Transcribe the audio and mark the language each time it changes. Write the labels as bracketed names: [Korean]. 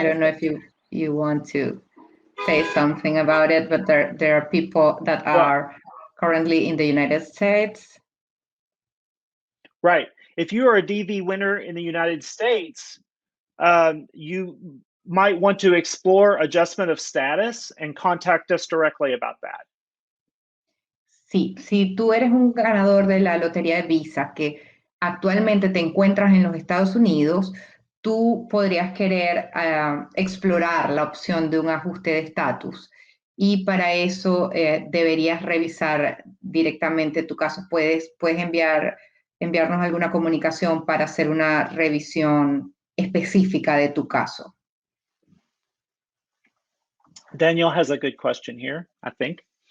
[English] I don't know if you want to say something about it, but there are people that are currently in the United States. Right. If you are a DV winner in the United States, you might want to explore adjustment of status and contact us directly about that. [Spanish] Sí, si tú eres un ganador de la lotería de visa que actualmente te encuentras en los Estados Unidos, tú podrías querer explorar la opción de un ajuste de estatus. Y para eso deberías revisar directamente tu caso. Puedes enviarnos alguna comunicación para hacer una revisión específica de tu caso. [English] Daniel has a good question here, I think.